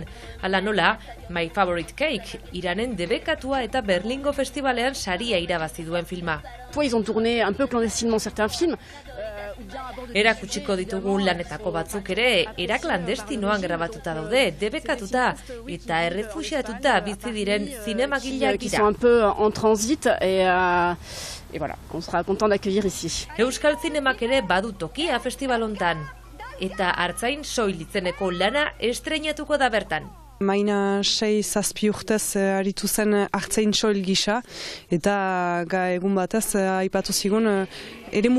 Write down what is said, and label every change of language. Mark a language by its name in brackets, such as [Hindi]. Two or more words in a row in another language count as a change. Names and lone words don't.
[Basque] Hala nola, My Favorite Cake, Iranen debekatua eta Berlingo festivalean saria irabazi duen filma. [French] Ils ont tourné un peu clandestinement certains films. [Basque] Erakutsiko ditugu lanetako batzuk ere, eraklandestinoan grabatuta daude, debekatuta eta errefuxiatuta bizi diren zinemagileak dira. [French] Qui sont un peu en transit et voilà, on sera content d'accueillir ici. [Basque] Euskal Zinemak ere badu tokia festivalontan eta Artzain Soil izeneko lana estreinatuko da bertan. Maina 6-7 urtez aritu zen Artzain Soil gisa, eta egun batez aipatu zigun eremu